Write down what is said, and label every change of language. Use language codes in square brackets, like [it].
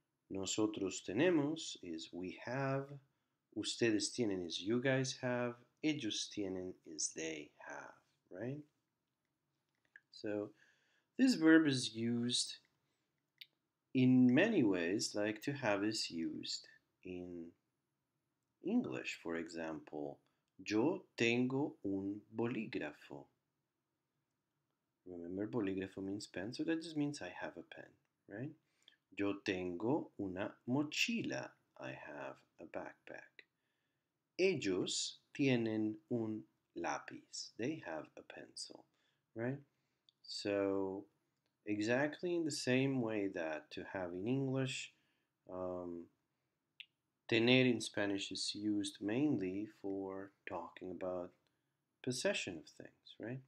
[es] Nosotros tenemos [en] is we have. [es] Ustedes tienen [en] is you guys have. [es] Ellos tienen [en] is they have, right? So this verb is used in many ways, like to have is used in English. For example, [es] yo tengo un bolígrafo. [en] Remember, bolígrafo means pen, so that just means I have a pen, right? [es] Yo tengo una mochila. [en] I have a backpack. [es] Ellos tienen un lápiz. [en] They have a pencil, right? So exactly in the same way that to have in English, tener in Spanish is used mainly for talking about possession of things, right?